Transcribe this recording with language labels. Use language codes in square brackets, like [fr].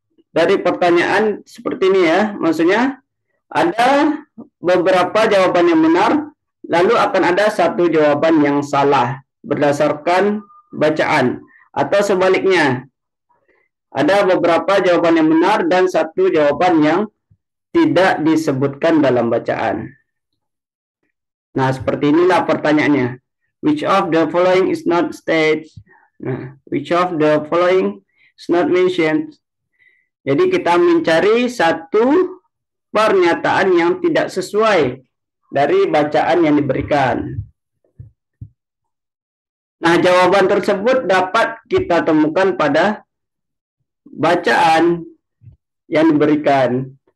[id] Dari pertanyaan seperti ini ya, maksudnya ada beberapa jawaban yang benar, lalu akan ada satu jawaban yang salah berdasarkan bacaan. Atau sebaliknya, ada beberapa jawaban yang benar dan satu jawaban yang tidak disebutkan dalam bacaan. Nah, seperti inilah pertanyaannya. [en] Which of the following is not stated? Nah, which of the following is not mentioned? [id] Jadi kita mencari satu pernyataan yang tidak sesuai dari bacaan yang diberikan. Nah, jawaban tersebut dapat kita temukan pada bacaan yang diberikan.